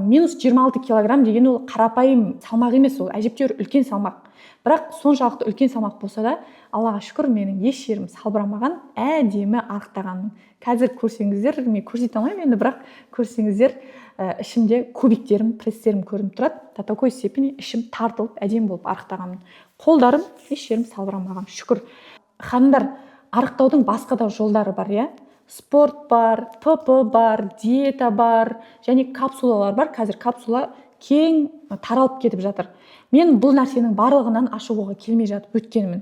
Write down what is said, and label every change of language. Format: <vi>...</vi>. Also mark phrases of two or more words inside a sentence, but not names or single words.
<kk>-26 килограмм деген ол қарапайым салмақ емес, ол әжептәуір үлкен салмақ. Бірақ соншалықты үлкен салмақ болса да, Аллаға шүкір, менің еш жерім салбырамаған, әдемі арықтағаным. Қазір көрсеңіздер, мен көрсете алмаймын енді, бірақ көрсеңіздер, ішімде кубиктерім, пресстерім көрініп тұрады.</kk> <ru>До такой степени</ru> <kk>ішім тартылып, әдемі болып арықтағанмын. Қолдарым еш жерім салбырамаған, шүкір. Ханымдар, арықтаудың басқа да жолдары бар, иә? Спорт бар, ПП бар, диета бар, және капсулалар бар. Қазір капсула кең таралып кетіп жатыр. Мен бұл нәрсенің барлығынан ашығуға келмей жатып өткенмін.</kk>